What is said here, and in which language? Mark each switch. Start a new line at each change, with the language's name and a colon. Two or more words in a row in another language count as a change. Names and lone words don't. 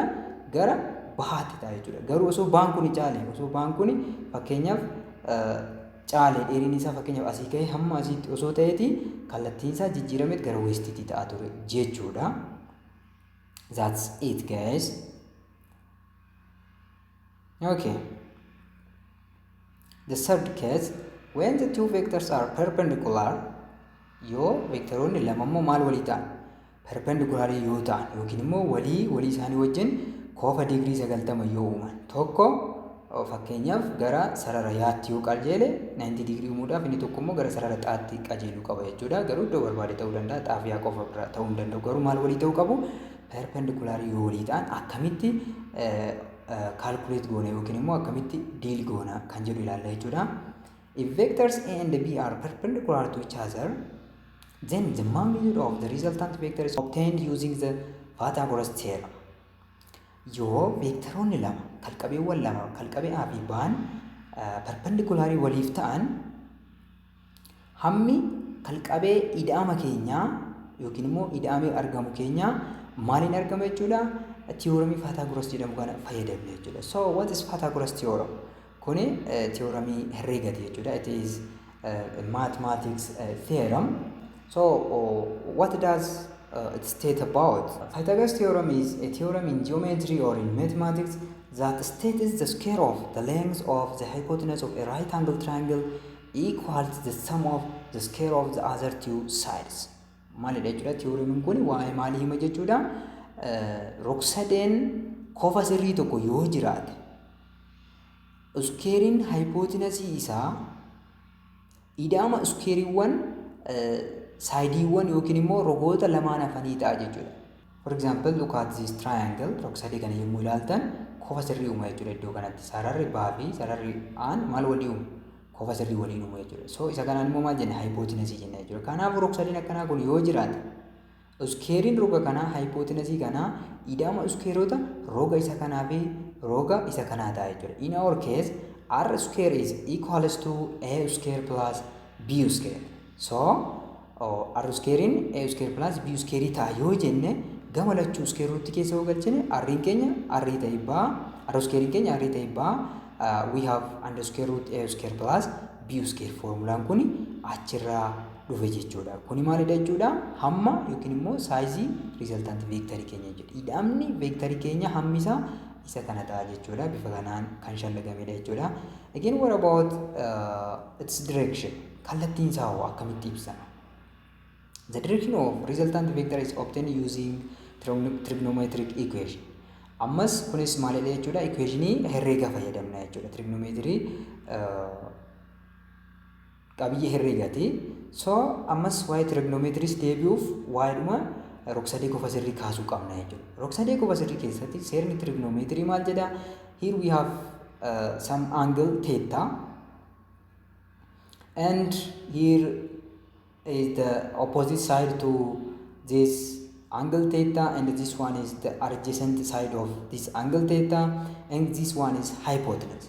Oromo: Gara bahaatti ta'a jechuudha. Garuu osoo baan kun caale, osoo baan kun fakkeenyaaf caale dheeriin isaa fakkeenyaaf asii ka'ee hamma asiitti osoo ta'eeti kallattiin isaa jijjiirameet gara westiitti ta'a ture jechuudha.
English: That's it, guys. Okay. The third case, when the two vectors are perpendicular,
Oromo: yoo veektaroonni lama immoo maal walii ta'an? Perpendicular yoo ta'an yookiin immoo walii isaanii wajjin koofa digirii 90 yoo uuman. Tokko fakkeenyaaf gara sarara yaatti yoo qajeele 90 digirii uumuudhaaf inni tokko immoo gara sarara xaatti qajeeluu qaba jechuudha. Garuu iddoo barbaade ta'uu danda'a, xaafiyaa qofa bira ta'uu hin danda'u. Garuu maal walii ta'uu qabu? Perpendicular yoo walii ta'an akkamitti calculate goona yookiin immoo akkamitti deal goona kan jedhu ilaalla jechuudha.
English: If vectors A and B are perpendicular to each other, then the magnitude of the resultant vector is obtained using the Pythagoras theorem.
Oromo: Yoo veektaroonni lama kalqabeewwan lama kalqabee A fi B'n perpendicularii waliif ta'an hammi kalqabee ida'ama keenyaa yookiin immoo ida'amee argamu keenyaa maaliin argama jechuudha? Theoremii Pythagoras jedhamu kana fayyadamne jechuudha.
English: So what is Pythagoras theorem?
Oromo: Kuni theoremii herreegati jechuudha.
English: It is a mathematics theorem. So what does it state about? Pythagoras theorem is a theorem in geometry or in mathematics that states the square of the length of the hypotenuse of a right angle triangle equals the sum of the square of the other two sides.
Oromo: Maalidha jechuudha theoremin kun waa'ee maalii hima jechuudha rog-sadeen kofa sirrii tokko yoo jiraate squarein hypotenusii isaa ida'ama squareewwan saayidiiwwan yookiin immoo rogoota lamaan hafanii ta'a jechuudha.
English: For example, look at this triangle.
Oromo: Rog-sadee kana yommuu ilaaltan kofa sirrii uuma jechuudha iddoo kanatti. Sararri baa fi sararri aan maal walii uumu? Kofa sirrii waliin uuma jechuudha. So isa kanaan immoo maal jenna? Hypotenusii jenna jechuudha. Kanaafuu rog-sadeen akkanaa kun yoo jiraate squarein roga kanaa hypotenusii kanaa ida'ama squareota roga isa kanaa fi roga isa kanaa ta'a jechuudha.
English: In our case, r square is equals to a square plus b square.
Oromo: So r squarein
English: a square plus b square
Oromo: ta'a yoo jenne gama lachuu
English: square root
Oromo: keessa yoo galchine r'n keenya r ta'e baa r squarein keenya r ta'e baa
English: we have under square root a square plus b square
Oromo: formulaan kun achirraa dhufe jechuudha. Kuni maalidha jechuudha? Hamma yookiin immoo saayizii
English: resultant vectorii
Oromo: keenya jechuudha. Ida'amni vectorii keenya hammi isaa isa kana ta'a jechuudha. Bifa kanaan kan shallagamedha jechuudha.
English: Again, what about its direction?
Oromo: Kallattiin isaa hoo akkamitti ibsama?
English: The direction of resultant vector is obtained using trigonometric equation.
Oromo: Ammas kunis maalidha jechuudha? Equationii herreega fayyadamna jechuudha. Trigonometry qabiyyee herreegaati. So ammas waa'ee trigonometries deebi'uuf waa'eedhuma rog-sadee kofa sirrii kaasuu qabna jechuudha. Rog-sadee kofa sirrii keessatti seerni trigonometry maal jedha?
English: Here we have some angle theta and here is the opposite side to this angle theta and this one is the adjacent side of this angle theta and this one is hypotenuse.